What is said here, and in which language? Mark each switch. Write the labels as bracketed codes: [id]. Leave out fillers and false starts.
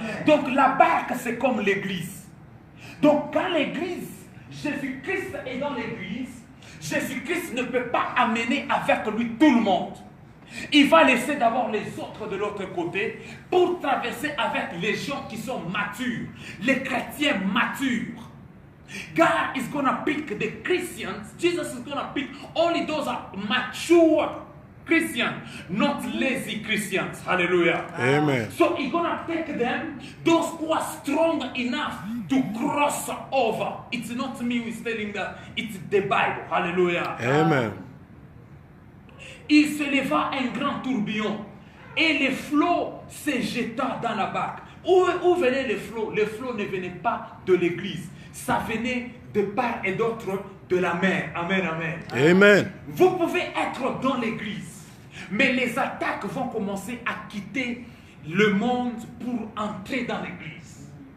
[fr] Donc la barque, c'est comme l'église. Donc quand l'église, Jésus-Christ est dans l'église, Jésus-Christ ne peut pas amener avec lui tout le monde. Il va laisser d'abord les autres de l'autre côté pour traverser avec les gens qui sont matures, les chrétiens matures. [en] God is going to pick the Christians. Jesus is going to pick only those are mature Christians, not lazy Christians. Hallelujah. Amen. So he's going to take them, those who are strong enough to cross over. It's not me who is telling that, it's the Bible. Hallelujah. Amen. [fr] Il se leva un grand tourbillon et les flots se jeta dans la barque. Où venaient les flots? Les flots ne venaient pas de l'église. Ça venait de part et d'autre de la mer. Amen, amen. Amen. Vous pouvez être dans l'église, mais les attaques vont commencer à quitter le monde pour entrer dans l'église.